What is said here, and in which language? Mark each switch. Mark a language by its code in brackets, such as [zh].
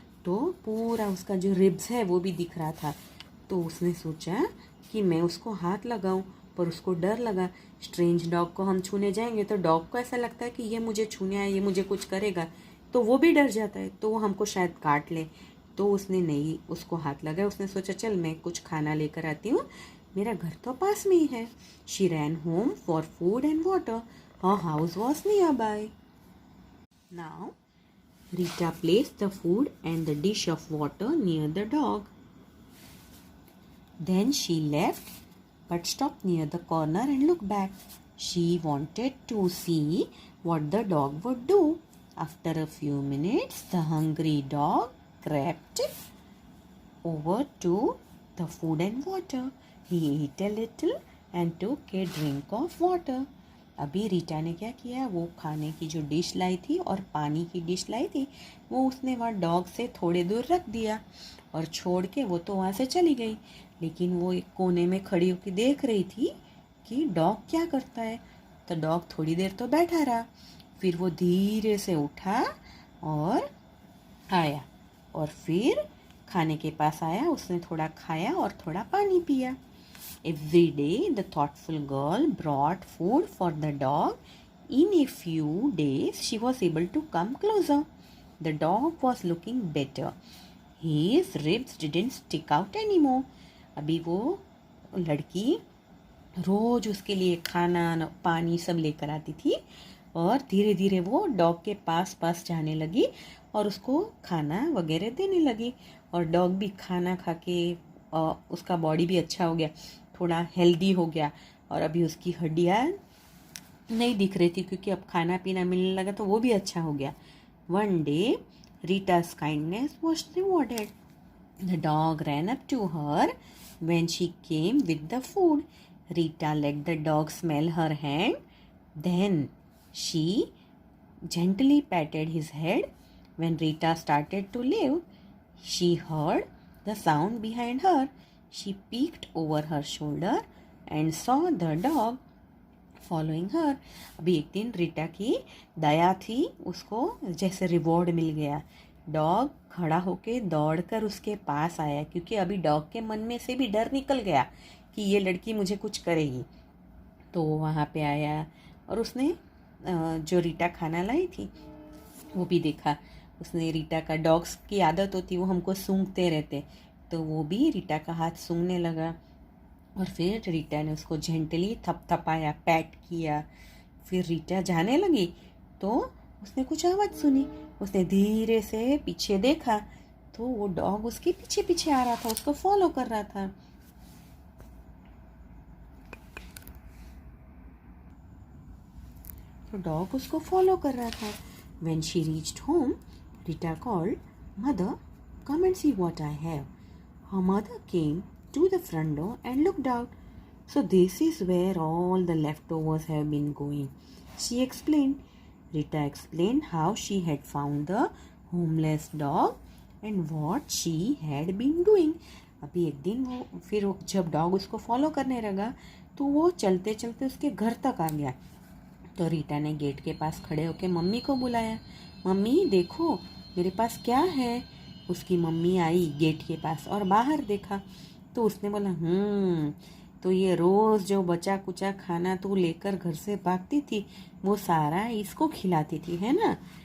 [hi] तो पूरा उसका जो रिब्स है वो भी दिख रहा था. तो उसने सोचा कि मैं उसको हाथ लगाऊं, पर उसको डर लगा. स्ट्रेंज डॉग को हम छूने जाएंगे तो डॉग को ऐसा लगता है कि ये मुझे छूने आया, ये मुझे कुछ करेगा, तो वो भी डर जाता है, तो वो हमको शायद काट ले. तो उसने नहीं उसको हाथ लगाया. उसने सोचा चल मैं कुछ खाना लेकर आती हूँ, मेरा घर तो पास में ही है. [en] She ran home for food and water. Her house was nearby. Now, Rita placed the food and the dish of water near the dog. Then she left, but stopped near the corner and looked back. She wanted to see what the dog would do. After a few minutes, the hungry dog crept over to the food and water. He ate a little and took a drink of water. [hi] अभी रीटा ने क्या किया, वो खाने की जो dish लाई थी और पानी की डिश लाई थी वो उसने वहाँ डॉग से थोड़े दूर रख दिया और छोड़ के वो तो वहाँ से चली गई। लेकिन वो एक कोने में खड़ी होकर देख रही थी कि डॉग क्या करता है। तो डॉग थोड़ी देर तो बैठा रहा, फिर वो धीरे से उठा और आया और फिर खाने के पास आया। उसने थोड़ा खाया और थोड़ा पानी पिया। [en] Every day, the thoughtful girl brought food for the dog. In a few days, she was able to come closer. The dog was looking better. His ribs didn't stick out anymore. [hi] अभी वो लड़की रोज उसके लिए खाना पानी सब लेकर आती थी और धीरे धीरे वो डॉग के पास पास जाने लगी और उसको खाना वगैरह देने लगी। और डॉग भी खाना खा के उसका बॉडी भी अच्छा हो गया, थोड़ा हेल्दी हो गया और अभी उसकी हड्डियाँ नहीं दिख रही थी क्योंकि अब खाना पीना मिलने लगा तो वो भी अच्छा हो गया। [en] One day Rita's kindness was rewarded. The dog ran up to her when she came with the food. Rita let the dog smell her hand. Then she gently patted his head. When Rita started to leave, she heard the sound behind her. She peeked over her shoulder and saw the dog following her. [hi] अभी एक दिन रीटा की दया थी, उसको जैसे reward मिल गया। Dog खड़ा होके दौड़कर उसके पास आया क्योंकि अभी डॉग के मन में से भी डर निकल गया कि ये लड़की मुझे कुछ करेगी। तो वो वहाँ पे आया और उसने जो रीटा खाना लाई थी वो भी देखा। उसने रीटा का, डॉग्स की आदत होती वो हमको सूंघते रहते, तो वो भी रीटा का हाथ सूंघने लगा और फिर रीटा ने उसको जेंटली थपथपाया, पैट किया। फिर रीटा जाने लगी तो उसने कुछ आवाज़ सुनी। उसने धीरे से पीछे देखा तो वो डॉग उसके पीछे पीछे आ रहा था, उसको फॉलो कर रहा था। तो डॉग उसको फॉलो कर रहा था। [en] When she reached home, Rita called, "Mother, come and see what I have." Her mother came to the front door and looked out. "So this is where all the leftovers have been going," she explained. Rita explained how she had found the homeless dog and what she had been doing. [hi] अभी एक दिन जब dog उसको follow करने लगा तो वो चलते चलते उसके घर तक आ गया। तो रीटा ने गेट के पास खड़े होकर मम्मी को बुलाया, "मम्मी देखो मेरे पास क्या है।" उसकी मम्मी आई गेट के पास और बाहर देखा तो उसने बोला, तो ये रोज़ जो बचा कुचा खाना तू लेकर घर से भागती थी वो सारा इसको खिलाती थी, है ना।